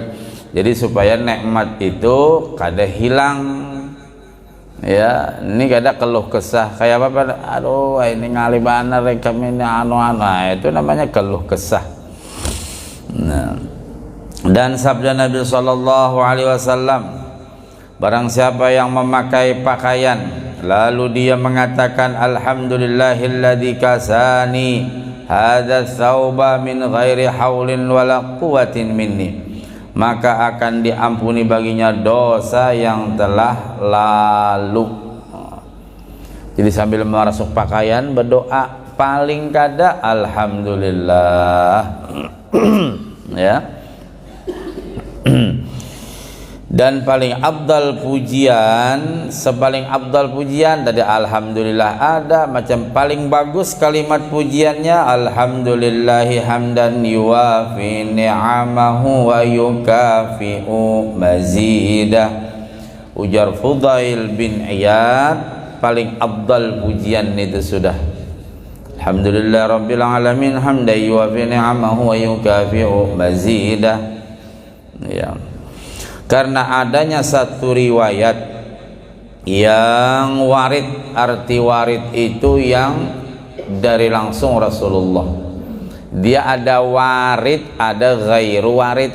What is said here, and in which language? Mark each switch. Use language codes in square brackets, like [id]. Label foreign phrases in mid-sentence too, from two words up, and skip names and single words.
[bjn] Jadi supaya nikmat itu kada hilang. Ya, ini kada keluh kesah kayak apa? Aduh, ini ngali bener kami ini anu-anu. Itu namanya keluh kesah. Nah, dan sabda Nabi [ar] صلى الله عليه وسلم, [bjn] barang siapa yang memakai pakaian lalu dia mengatakan [ar] الحمد لله الذي كساني هذا الثوب من غير حول ولا قوة مني, [bjn] maka akan diampuni baginya dosa yang telah lalu. Jadi sambil merasuk pakaian berdoa paling kada alhamdulillah. Ya. Dan paling abdal pujian, sepaling abdal pujian tadi alhamdulillah ada, macam paling bagus kalimat pujiannya [ar] الحمد لله حمدا يوافي نعمه ويكافئ مزيده. [bjn] Ujar Fudail bin Iyad, paling abdal pujian itu sudah [ar] الحمد لله رب العالمين حمدا يوافي نعمه ويكافئ مزيده. [bjn] Ya. Karena adanya satu riwayat yang warid, arti warid itu yang dari langsung Rasulullah. Dia ada warid, ada [ar] غير وارد.